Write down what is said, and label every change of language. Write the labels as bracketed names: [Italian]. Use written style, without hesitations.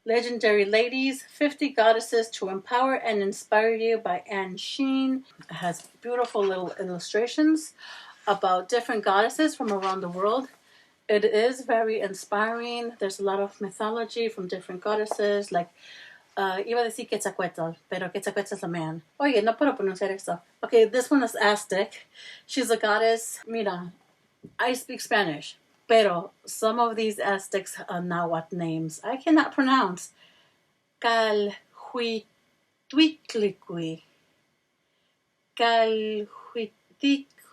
[English] Legendary Ladies, 50 Goddesses to Empower and Inspire You by Anne Sheen. It has beautiful little illustrations about different goddesses from around the world. It is very inspiring. There's a lot of mythology from different goddesses, like [Spanish] Iba a decir Quetzalcoatl, pero Quetzalcoatl [English] is a man. [Spanish] Oye, no puedo pronunciar esto. [English] Okay, this one is Aztec. She's a goddess. [Spanish] Mira, [English] I speak Spanish, [Spanish] pero [English] some of these Aztecs are Nahuatl names I cannot pronounce. Calhuitliqui. Calhuitliqui.